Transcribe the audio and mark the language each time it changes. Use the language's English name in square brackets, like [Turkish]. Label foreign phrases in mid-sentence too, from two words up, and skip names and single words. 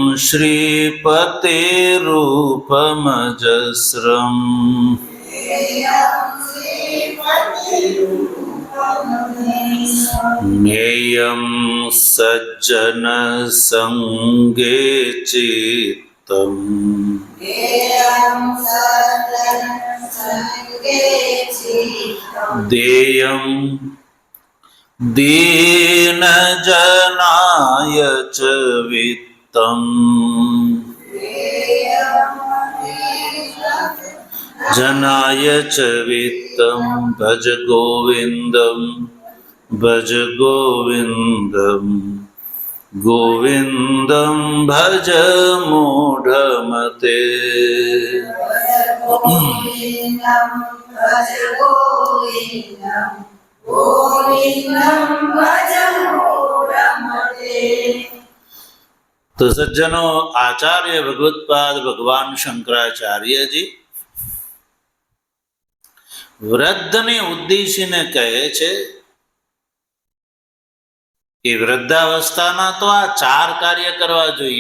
[Sanskrit] શ્રીપતેરૂપમજસ્રમ જ્ઞેયં સજ્જન સંગે ચિત્તમ દેયં દીનજનાય ચ વિત્તમ जनाय च वित्तं भज गोविंदम ગોવિંદમ ભજ મૂઢમતે. ગોવિંદમ ભજ ગોવિંદમ ગોવિંદમ ભજ મૂઢમતે. [Gujarati] તો સજ્જનો, આચાર્ય ભગવત્પાદ ભગવાન શંકરાચાર્યજી વૃદ્ધને ઉદ્દેશીને કહે છે કે વૃદ્ધાવસ્થામાં તો આ 4 કાર્ય કરવા જોઈએ.